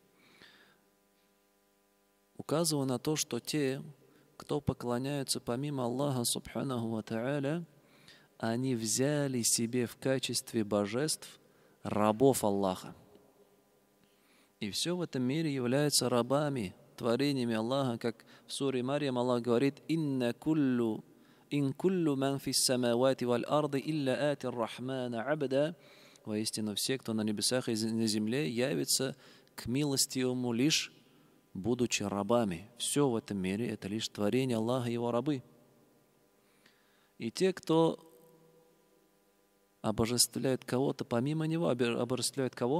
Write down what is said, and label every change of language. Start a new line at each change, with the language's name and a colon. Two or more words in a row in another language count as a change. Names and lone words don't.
Russian: Указывая на то, что те, кто поклоняются помимо Аллаха
Arabic: سبحانه وتعالى,
Russian: они взяли себе в качестве божеств рабов Аллаха. И все в этом мире являются рабами, творениями Аллаха, как в суре Марьям Аллах говорит:
Arabic: «إن كل من في السماوات والأرض إلا آتي الرحمن عبدا».
Russian: Воистину все, кто на небесах и на земле, явятся к милости Ему лишь будучи рабами. Все в этом мире — это лишь творение Аллаха и Его рабы. И те, кто обожествляют кого-то помимо Него, обожествляют кого?